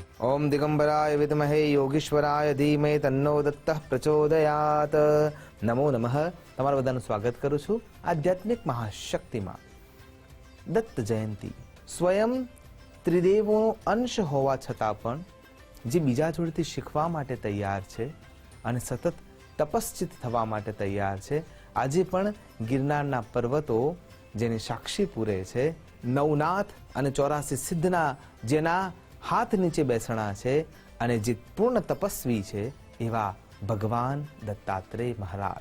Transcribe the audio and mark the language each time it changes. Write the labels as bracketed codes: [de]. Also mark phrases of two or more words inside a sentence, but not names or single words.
[sa] ओम दिगंबराय विद्महे योगीश्वराय धीमहि तन्नो दत्तः प्रचोदयात। नमो नमः। [gu] તમારા બધાનું સ્વાગત કરું છું આધ્યાત્મિક મહાશક્તિમાં। દત્ત જયંતિ સ્વયં ત્રિદેવોનો અંશ હોવા છતાં પણ જે બીજા જોડેથી શીખવા માટે તૈયાર છે અને સતત તપશ્ચિત થવા માટે તૈયાર છે, આજે પણ ગિરનારના પર્વતો જેને સાક્ષી પૂરે છે, નવનાથ અને 84 સિદ્ધના જેના હાથ નીચે બેસણા છે અને જે પૂર્ણ તપસ્વી છે એવા ભગવાન દત્તાત્રેય મહારાજ।